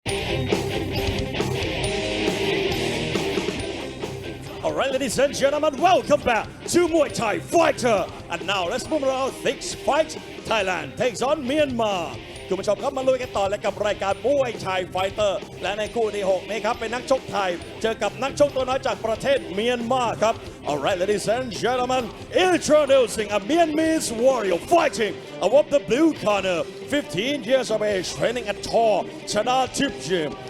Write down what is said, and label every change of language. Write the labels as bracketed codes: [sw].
[en] All right, ladies and gentlemen, welcome back to Muay Thai Fighter. And now let's move around. Next fight, Thailand takes on Myanmar. [th] คุณผู้ชมครับมาลุยกันต่อเลยกับรายการมวยไทยไฟเตอร์และในคู่ที่ 6 นี้ครับเป็นนักชกไทยเจอกับนักชกตัวน้อยจากประเทศเมียนมาครับ [en] All right, ladies and gentlemen, introducing a Myanmar warrior fighting above the blue corner, 15 years of age, training at CHOR.CHANATHIP gym.